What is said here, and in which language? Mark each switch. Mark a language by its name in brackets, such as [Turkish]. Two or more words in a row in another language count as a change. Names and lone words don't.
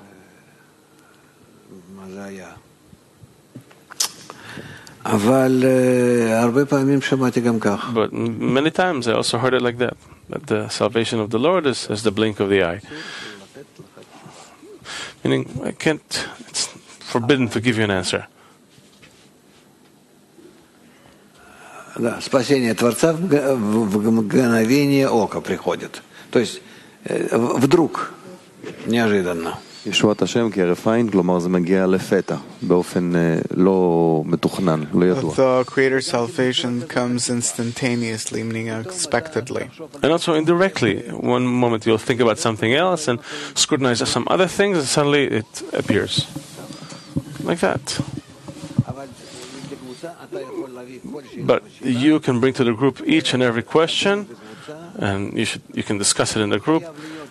[English] But many times I also heard it like that the salvation of the Lord is as the blink of the eye. Meaning, it's forbidden to give you an answer. [Russian] Да, спасение Творца в мгновение ока приходит. То есть вдруг, неожиданно. [Hebrew] ישועת השם כהרף עין, כלומר זה מגיע לפתע, באופן לא מתוכנן, לא ידוע. [English] The Creator's salvation comes instantaneously, meaning unexpectedly. And also indirectly. One moment you'll think about something else and scrutinize some other things, and suddenly it appears. Like that. But you can bring to the group each and every question, and you can discuss it in the group.